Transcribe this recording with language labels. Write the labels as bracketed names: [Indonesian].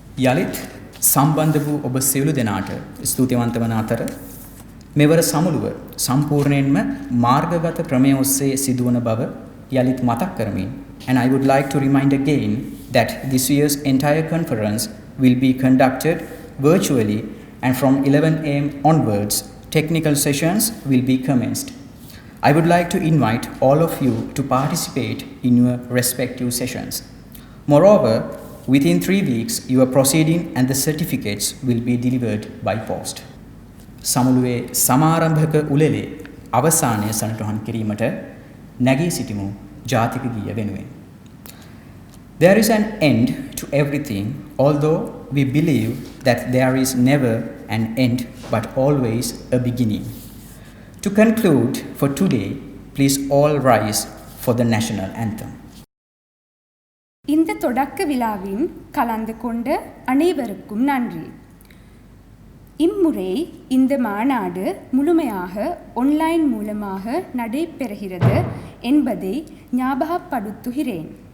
[Sinhala] යලිත් සම්බන්ධ වූ ඔබ සියලු දෙනාට ස්තුතිවන්ත වන අතර මෙවර සමුළුව සම්පූර්ණයෙන්ම මාර්ගගත ක්‍රමය ඔස්සේ සිදුවන බව යලිත් මතක් කරමින්, [English] and I would like to remind again that this year's entire conference will be conducted virtually, and from 11 a.m. onwards technical sessions will be commenced. I would like to invite all of you to participate in your respective sessions. Moreover, within 3 weeks, your proceeding and the certificates will be delivered by post. [Sinhala] සමුළුවේ සමාරම්භක උළෙලේ අවසානය සනිටුහන් කිරීමට නැගී සිටිමු ජාතික ගීය වෙනුවෙන්. [English] There is an end to everything, although we believe that there is never an end but always a beginning. To conclude for today, please all rise for the national anthem. [Tamil] இந்த தொடக்க விழாவின் கலந்து கொண்ட அனைவருக்கும் நன்றி. இம்முறை இந்த மாநாடு முழுமையாக ஆன்லைன் மூலமாக நடைபெறுகிறது என்பதை ஞாபகப்படுத்துகிறேன்.